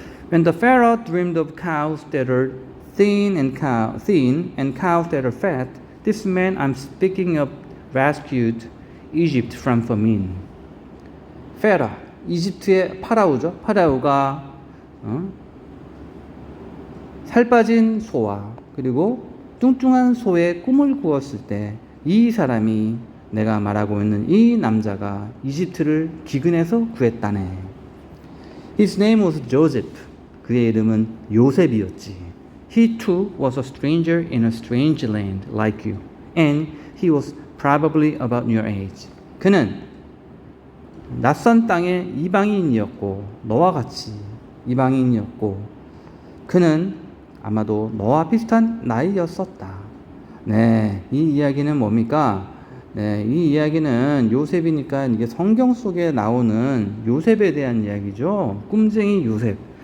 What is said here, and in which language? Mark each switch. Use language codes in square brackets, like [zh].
[en] When the Pharaoh dreamed of cows that are thin and cows that are fat, this man I'm speaking of rescued Egypt from famine. [ko] 페라, 이집트의 파라오죠. 파라오가 살 빠진 소와 그리고 뚱뚱한 소의 꿈을 꾸었을 때 이 사람이 내가 말하고 있는 이 남자가 이집트를 기근에서 구했다네. [en] His name was Joseph. [ko] 그의 이름은 요셉이었지. [en] He too was a stranger in a strange land like you. And he was probably about your age. [ko] 그는 낯선 땅의 이방인이었고 너와 같이 이방인이었고 그는 아마도 너와 비슷한 나이였었다. 네, 이 이야기는 뭡니까? 네, 이 이야기는 요셉이니까 이게 성경 속에 나오는 요셉에 대한 이야기죠. 꿈쟁이 요셉.